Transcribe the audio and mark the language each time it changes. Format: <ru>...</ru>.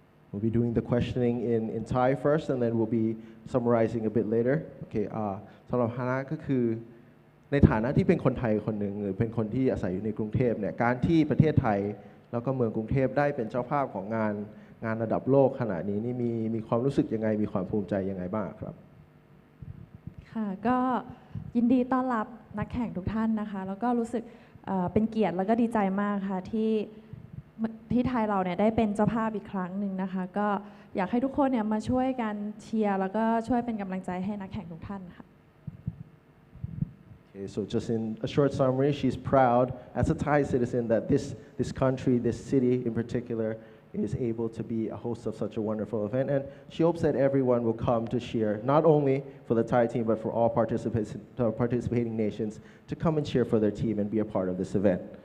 <en>We'll be doing the questioning in Thai first, and then we'll be summarizing a bit later.</en> <th>Okay, สำหรับฮานะก็คือในฐานะที่เป็นคนไทยคนหนึ่งหรือเป็นคนที่อาศัยอยู่ในกรุงเทพเนี่ยการที่ประเทศไทยแล้วก็เมืองกรุงเทพได้เป็นเจ้าภาพของงานระดับโลกขนาดนี้นี่มีความรู้สึกยังไงมีความภูมิใจยังไงบ้างครับ ค่ะก็ยินดีต้อนรับนักแข่งทุกท่านนะคะแล้วก็รู้สึกเป็นเกียรติแล้วก็ดีใจมากค่ะที่ไทยเราเนี่ยได้เป็นเจ้าภาพอีกครั้งหนึ่งนะคะก็อยากให้ทุกคนเนี่ยมาช่วยกันเชียร์แล้วก็ช่วยเป็นกำลังใจให้นักแข่งทุกท่านค่ะ</th> <en>Okay, so just in a short summary, she's proud as a Thai citizen that this country, this city in particular, is able to be a host of such a wonderful event, and she hopes that everyone will come to cheer, not only for the Thai team, but for all participating nations to come and cheer for their team and be a part of this event.</en>